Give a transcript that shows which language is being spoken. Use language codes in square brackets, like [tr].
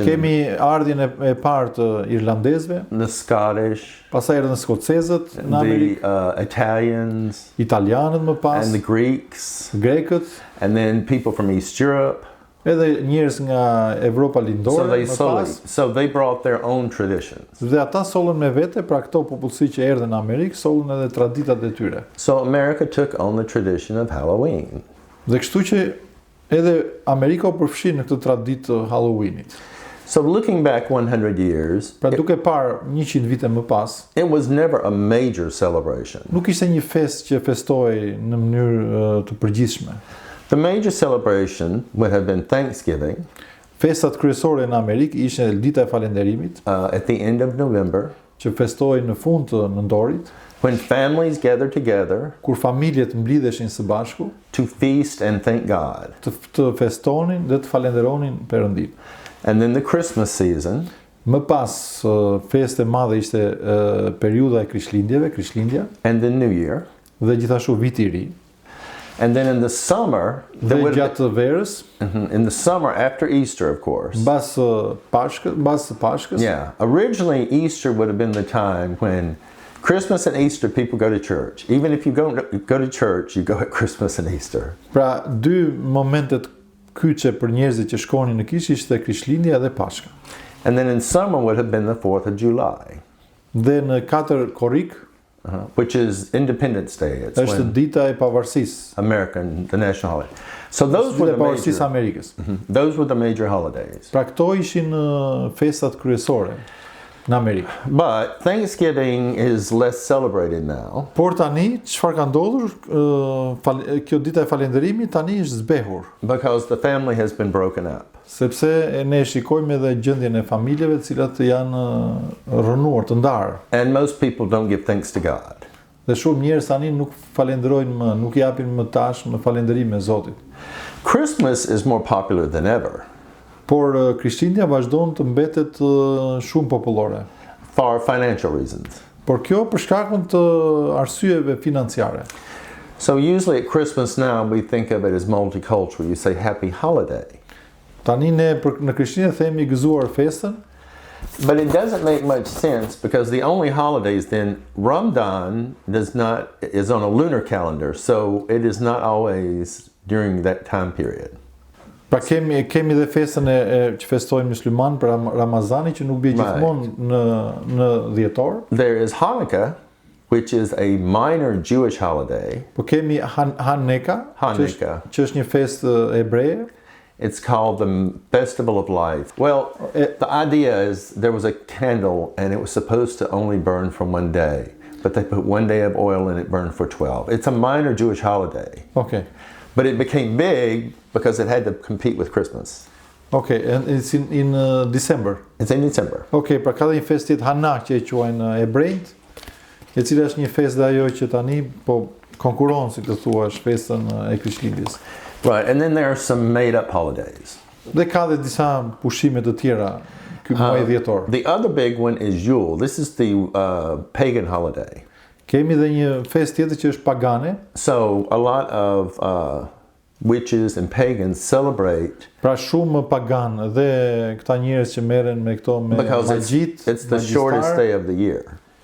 [sq] Kemi ardhjen e parë të irlandezëve. [en] The Scottish. [sq] Pastaj erdhën skocezët në Amerikë. [en] The Italians. [sq] Italianët më pas. [en] And the Greeks. [sq] Grekët. [en] And then people from East Europe. [sq] Edhe njerëz nga Evropa lindore më pas. [en] So they brought their own traditions. [sq] Dhe ata sollën me vete, pra këto popullsi që erdhën në Amerikë sollën edhe traditat e tyre. [en] So America took on the tradition of Halloween. [sq] Dhe kështu që edhe Amerika u përfshi në këtë traditë të Halloweenit. [en] So looking back 100 years, [sq] pra duke parë 100 vite më pas, [en] it was never a major celebration. [sq] Nuk ishte një festë që festohej në mënyrë të përgjithshme. [en] The major celebration would have been Thanksgiving. [sq] Festat kryesore në Amerikë ishin dita e falënderimit, [en] at the end of November, [sq] që festohej në fund të nëndorit. [en] When families gather together, [sq] kur familjet mblidheshin së bashku, [en] to feast and thank God, [sq] të festonin dhe të falenderonin Perëndin. [en] And then the Christmas season, [sq] më pas festë e madhe ishte periudha e Krishtlindja, [en] and the New Year, [sq] dhe gjithashtu viti I ri. [en] And then in the summer, [sq] gjatë verës, [en] in the summer after Easter, of course. [sq] Mbas Pashkës. [en] Yeah, originally Easter would have been the time when Christmas and Easter people go to church. Even if you go to church, you go at Christmas and Easter. [sq] Pra, dy momentet kyçe për njerëzit që shkonin në kishë ishte Krishtlindja dhe Pashka. [en] And then in summer would have been the 4th of July, [sq] Dhe në 4 korrik [en] which is Independence Day. It's [sq] është [en] when [sq] dita e pavarësisë. [en] American, the national holiday. So those were [sq] Dita e [en] the [sq] pavarësisë [en] major, [sq] Amerikës. [en] those were the major holidays. [sq] Pra këto ishin festat kryesore në Amerikë. [en] But Thanksgiving is less celebrated now. [sq] Por tani çfarë ka ndodhur? Kjo dita e falënderimit tani është zbehur, [en] Because the family has been broken up. [sq] sepse ne shikojmë edhe gjendjen e familjeve të cilat janë rënuar, të ndarë. [en] And most people don't give thanks to God. [sq] Dhe shumë njerëz tani nuk falenderojnë më, nuk japin më tash më falënderime Zotit. [en] Christmas is more popular than ever [sq] Por Krishtlindja vazhdon të mbetet shumë popullore. [en] for financial reasons. [sq] Por kjo për shkakun të arsyeve financiare. [en] So usually at Christmas now we think of it as multicultural. You say happy holiday. [sq] Tani ne në Krishtlindje themi gëzuar festën, [en] But it doesn't make much sense because the only holidays then Ramadan is on a lunar calendar, so it is not always during that time period. [sq] pra kemi dhe festën që festojnë musliman për Ramazani që nuk bie gjithmonë në dhjetor. [en] There is Hanukkah, which is a minor Jewish holiday. [sq] Po kemi Hanukkah, që është një festë hebreje. [en] It's called the Festival of Lights. Well, the idea is there was a candle and it was supposed to only burn for one day, but they put one day of oil and it burned for 12. It's a minor Jewish holiday. Okay. But it became big because it had to compete with Christmas. Okay, and it's in December. It's in December. [sq] Okay, pra ka dhe një festë tjetër Hanak që e quajnë hebrejt, e cila është një festë ajo që tani po konkuron, si të thuash, festën e Krishtlindjes. [en] Right, and then there are some made-up holidays. [sq] Dhe ka dhe disa pushime të tjera ky muaj dhjetor. [en] The other big one is Yule. This is the pagan holiday. [sq] Kemi dhe një festë tjetër që është pagane. [en] So a lot of witches and pagans celebrate [sq] Pra shumë pagan dhe këta njerëz që merren me këto me [en] because [sq] magjit. [en] it's the shortest day of the year.